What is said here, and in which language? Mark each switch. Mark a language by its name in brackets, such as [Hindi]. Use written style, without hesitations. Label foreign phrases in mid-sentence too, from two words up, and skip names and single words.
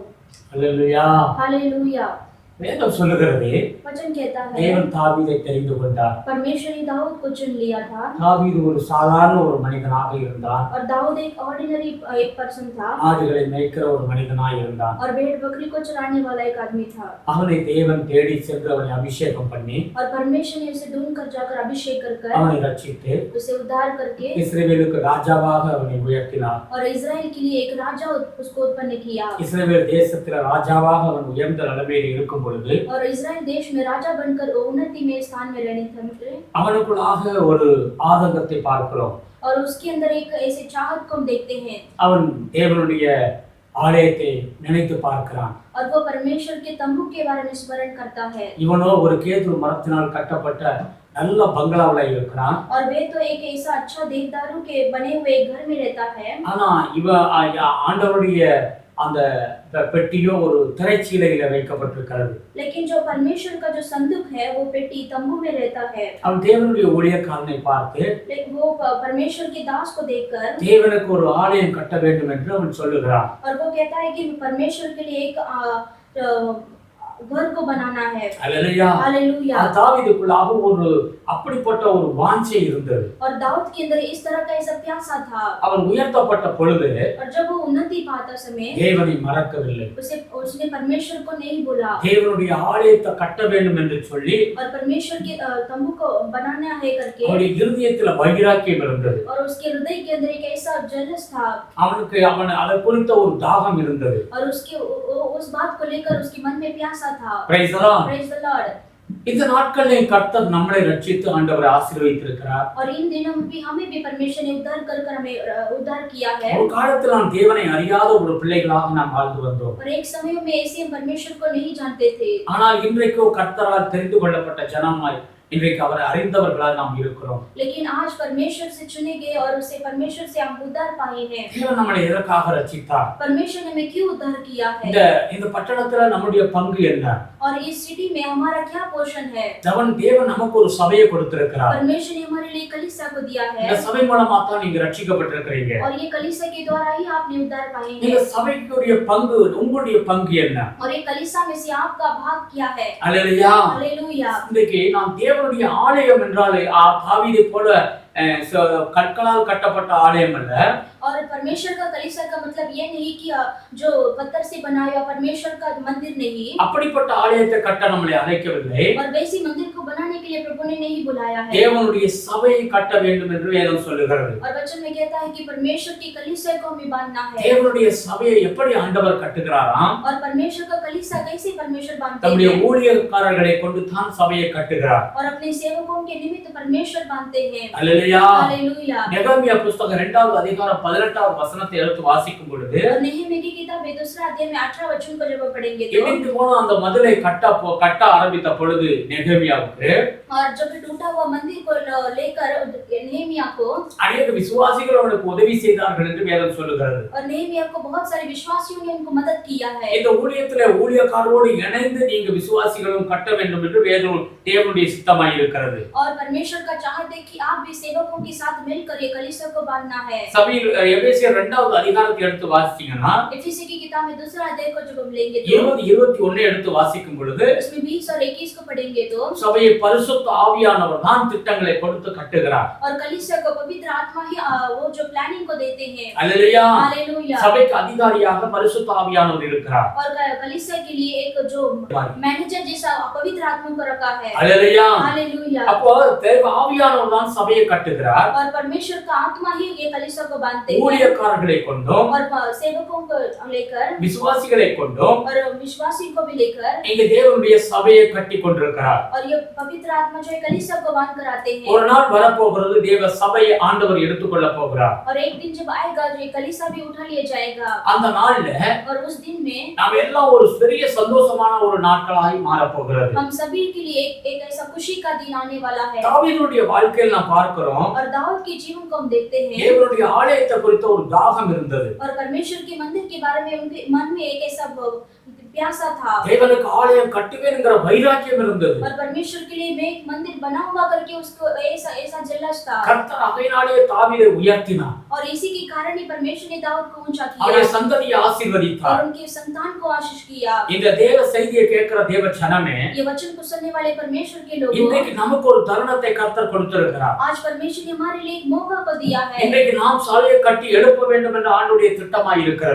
[Hindi] हालेलुया, हालेलुया। [Tamil] வேதம் சொல்லுகிறது, [Hindi] वचन कहता है [Tamil] தேவன் தாவீதை தெரிந்து கொண்டார்। [Hindi] परमेश्वर ने दाऊद को चुन लिया था। [Tamil] தாவீது ஒரு சாதாரண ஒரு மனிதனாக இருந்தான் [Hindi] और दाऊद एक ऑर्डिनरी एक पर्सन था [Tamil] ஆடுகளை மேய்க்கிற ஒரு மனிதனாக இருந்தான்। [Hindi] और भेड़ बकरी को चराने वाला एक आदमी था। [Tamil] அவனை தேவன் தேடி சென்று அவனை அபிஷேகம் பண்ணி [Hindi] और परमेश्वर ने उसे ढूंढ कर जाकर अभिषेक कर [Tamil] அவனை ரட்சித்து [Hindi] उसे उद्धार करके [Tamil] இஸ்ரவேலுக்கு ராஜாவாக அவனை உயர்த்தினார்। [Hindi] और इजराइल के लिए एक राजा उसको उत्पन्न किया। [Tamil] இஸ்ரவேல் தேசத்தில் ராஜாவாக அவன் உயர்ந்த நிலைமையில் இருக்கும் பொழுது [Hindi] और इजराइल देश में राजा बनकर उन्नति में स्थान में रहने थे। [Tamil] அவனுக்குள்ளாக ஒரு ஆதங்கத்தை பார்க்கிறோம்। [Hindi] और उसके अंदर एक ऐसे चाहत को हम देखते हैं। [Tamil] அவன் தேவனுடைய ஆலயத்தை நினைத்து பார்க்கிறான்। [Hindi] और वो परमेश्वर के तंबू के बारे में स्मरण करता है। [Tamil] இவனோ ஒரு கேதுரு மரத்தினால் கட்டப்பட்ட நல்ல பங்களாவுல இருக்கிறான்। [Hindi] और वे तो एक ऐसा अच्छा देवदारों के बने हुए घर में रहता है। [Tamil] ஆனா இவ ஆண்டவருடைய அந்த பெட்டியோ ஒரு திரைச்சீலையில வைக்கப்பட்டிருக்கிறது. [Hindi] लेकिन जो परमेश्वर का जो संदूक है वो पेटी तंबू में रहता है। [Tamil] அவன் தேவனுடைய ஊழியக்காரனை பார்த்து [Hindi] लेकिन वो परमेश्वर के दास को देखकर [Tamil] தேவனுக்கு ஒரு ஆலயம் கட்ட வேண்டும் என்று அவன் சொல்லுகிறான். [Hindi] और वो कहता है कि परमेश्वर के लिए एक घर को बनाना है। [Tamil] அல்லேலூயா. [Hindi] हालेलुया। [Tamil] தாவீதுக்குள்ளாக ஒரு அப்படிப்பட்ட ஒரு வாஞ்சை இருந்தது. [Hindi] और दाऊद के अंदर इस तरह का ऐसा प्यासा था। [Tamil] அவன் உயர்த்தப்பட்ட பொழுது [Hindi] और जब वो उन्नति पाता समय [Tamil] தேவனை மறக்கவில்லை. [Hindi] उसने परमेश्वर को नहीं भूला। [Tamil] தேவனுடைய ஆலயத்தை கட்ட வேண்டும் என்று சொல்லி [Hindi] और परमेश्वर के तंबू को बनाना है करके [Tamil] அவனுடைய இருதயத்துல வைராக்கியம் இருந்தது. [Hindi] और उसके हृदय के अंदर एक ऐसा जलस था। [Tamil] அவன் அதை குறித்த ஒரு தாகம் இருந்தது. [Hindi] और उसके उस बात को लेकर उसके मन में प्यासा था। [English] Praise the Lord. Praise the Lord. [Tamil] இந்த நாட்களில் கர்த்தர் நம்மளை ரட்சித்து ஆண்டவர் ஆசீர்வதித்திருக்கிறார். [Hindi] और इन दिनों में भी हमें भी परमेश्वर ने उद्धार कर हमें उद्धार किया है। [Tamil] ஒரு காலத்தில் நாம் தேவனை அறியாத ஒரு பிள்ளைகளாக நாம் வாழ்ந்து வந்தோம். [Hindi] और एक समय में ऐसे हम परमेश्वर को नहीं जानते थे। [Tamil] ஆனால் இன்றைக்கு கர்த்தரால் தெரிந்து கொள்ளப்பட்ட ஜனமாய் இன்றைக்கு அவரை அறிந்தவர்களாக நாம் இருக்கிறோம். [Hindi] लेकिन आज परमेश्वर से चुने गए और उससे परमेश्वर से हम उद्धार पाए हैं। [Tamil] தேவன் நம்மை எதற்காக ரட்சித்தார்? [Hindi] परमेश्वर ने हमें क्यों उद्धार किया है? [Tamil] இந்த பட்டணத்துல நம்முடைய பங்கு என்ன? [Hindi] और इस सिटी में हमारा क्या पोषण है? [Tamil] தேவன் நமக்கு ஒரு சபையை கொடுத்திருக்கிறார். [Hindi] परमेश्वर ने हमारे लिए कलीसिया को दिया है। [Tamil] இந்த சபை மூலமா தான் நீங்க ரட்சிக்கப்பட்டிருக்கிறீங்க. [Hindi] और ये कलीसिया के द्वारा ही आपने उद्धार पाए हैं। [Tamil] இந்த சபைக்குரிய பங்கு, உங்களுடைய பங்கு என்ன? [Hindi] और ये कलीसिया में से आपका भाग क्या है? [Tamil] அல்லேலூயா. [Hindi] हालेलुया। [Tamil] இன்றைக்கு நாம் தேவனுடைய ஆலயம் என்றாலே தாவீதை போல கற்களால் கட்டப்பட்ட ஆலயம் அல்ல. [Hindi] और परमेश्वर का कलीसिया का मतलब ये नहीं कि जो पत्थर से बनाया हुआ परमेश्वर का मंदिर नहीं। [Tamil] அப்படிப்பட்ட ஆலயத்தை கட்ட நம்மளை அழைக்கவில்லை. [Hindi] और वैसी मंदिर को बनाने के लिए प्रभु ने नहीं बुलाया है। [Tamil] தேவனுடைய சபையை கட்ட வேண்டும் என்று வேதம் சொல்லுகிறது. [Hindi] और वचन में कहता है कि परमेश्वर की कलीसिया को हमें बांधना है। [Tamil] தேவனுடைய சபையை எப்படி ஆண்டவர் கட்டுகிறாராம்? [Hindi] और परमेश्वर का कलीसिया कैसे परमेश्वर बांधते [Tamil] தம்முடைய [Hindi] हैं? [Tamil] ஊழியக்காரர்களை கொண்டு தான் சபையை கட்டுகிறார். [Hindi] और अपने सेवकों के निमित्त परमेश्वर बांधते हैं। [Tamil] அல்லேலூயா. [Hindi] हालेलुया। [Tamil] நெகமியா புத்தகம் 2வது அதிகாரம் 18வது வசனத்தை எடுத்து வாசிக்கும் பொழுது [Hindi] और नehemiया की किताब दूसरा अध्याय में 18 वचन को जब पढ़ेंगे तो [Tamil] இடிந்து போன அந்த மதிலை கட்ட ஆரம்பித்த பொழுது நெகமியாவுக்கு [Hindi] और जब टूटा हुआ मंदिर को लेकर नehemiया को [Tamil] अनेक விசுவாசிகள் அவனுக்கு உதவி செய்தார்கள் என்று வேதம் சொல்லுகிறது. [Hindi] और नehemiया को बहुत सारे विश्वासियों ने उनको मदद किया है। [Tamil] இந்த ஊழியத்திலே ஊழியக்காரரோடு இணைந்து நீங்க விசுவாசிகளும் கட்ட வேண்டும் என்று வேதம் தேவனுடைய சித்தமாய் இருக்கிறது. [Hindi] और परमेश्वर का चाहत है कि आप भी सेवकों के साथ मिलकर ये कलीसिया को बांधना है। [Tamil] சபையில் எபேசியர் 2வது அதிகாரத்தை எடுத்து வாசிச்சீங்கன்னா [Hindi] एफेसी की किताब में दूसरा अध्याय को जब हम लेंगे तो [Tamil] 20-21 எடுத்து வாசிக்கும் பொழுது [Hindi] उसमें 20 और 21 को पढ़ेंगे तो [Tamil] சபையை பரிசுத்த ஆவியானவர் தான் திட்டங்களை கொடுத்து கட்டுகிறார். [Hindi] और कलीसिया को पवित्र आत्मा ही वो जो प्लानिंग को देते हैं। [Tamil] அல்லேலூயா. [Hindi] हालेलुया। [Tamil] சபைக்கு அதிகாரியாக பரிசுத்த ஆவியானவர் இருக்கிறார். [Hindi] और कलीसिया के लिए एक जो मैनेजर जैसा पवित्र आत्मा को रखा है। [Tamil] அல்லேலூயா. [Hindi] हालेलुया। [Tamil] அப்போ தேவ ஆவியானவர் தான் சபையை கட்டுகிறார். [Hindi] और परमेश्वर का आत्मा ही ये कलीसिया को बांधते हैं। [Tamil] ஊழியக்காரர்களை கொண்டும் [Hindi] और सेवकों को लेकर [Tamil] விசுவாசிகளை கொண்டும் [Hindi] और विश्वासी को भी लेकर [Tamil] இங்க தேவனுடைய சபையை கட்டி கொண்டிருக்கிறார். [Hindi] और ये पवित्र आत्मा जो है कलीसिया को बांध कर आते हैं। [Tamil] ஒரு நாள் வரப்போகிறது தேவ சபையை ஆண்டவர் எடுத்துக்கொள்ள போகிறார். [Hindi] और एक दिन जब आएगा जो ये कलीसिया भी उठा लिया जाएगा। [Tamil] அந்த நாள்ல [Hindi] और उस दिन में [Tamil] நாம் எல்லாம் ஒரு பெரிய சந்தோஷமான ஒரு நாட்களாய் மாறப் போகிறது. [Hindi] हम सभी के लिए एक ऐसा खुशी का दिन आने वाला है। [Tamil] தாவீதுடைய வாழ்க்கையில் நாம் பார்க்கிறோம் [Hindi] और दाऊद के जीवन को हम देखते हैं। [Tamil] தேவனுடைய ஆலயத்தை குறித்த ஒரு தாகம் இருந்தது. [Hindi] और परमेश्वर के मंदिर के बारे में उनके मन में एक ऐसा प्यासा था। [Tamil] தேவனுக்கு ஆலயம் கட்டுவேன்ங்கிற வைராக்கியம் இருந்தது. [Hindi] और परमेश्वर के लिए मैं एक मंदिर बनाऊंगा करके उसको ऐसा ऐसा जलस था। [Tamil] கர்த்தர் அகைனாலே தாவீதை உயர்த்தினார். [Hindi] और इसी के कारण ही परमेश्वर ने दाऊद को ऊंचा [Tamil] அவருடைய [Hindi] किया [Tamil] சந்ததியை [Hindi] और [Tamil] ஆசீர்வதித்தார். [Hindi] उनके संतान को आशीष किया। [Tamil] இந்த தேவ செய்தியை கேட்கிற தேவ ஜனமே, [Hindi] ये वचन को सुनने वाले परमेश्वर के लोगों, [Tamil] இன்றைக்கு நமக்கு ஒரு தருணத்தை கர்த்தர் கொடுத்திருக்கிறார். [Hindi] आज परमेश्वर ने हमारे लिए एक मौका को दिया है। [Tamil] இன்றைக்கு நாம் சபையை கட்டி எழுப்ப வேண்டும் என்ற ஆண்டவருடைய திட்டமாய் இருக்கிறது.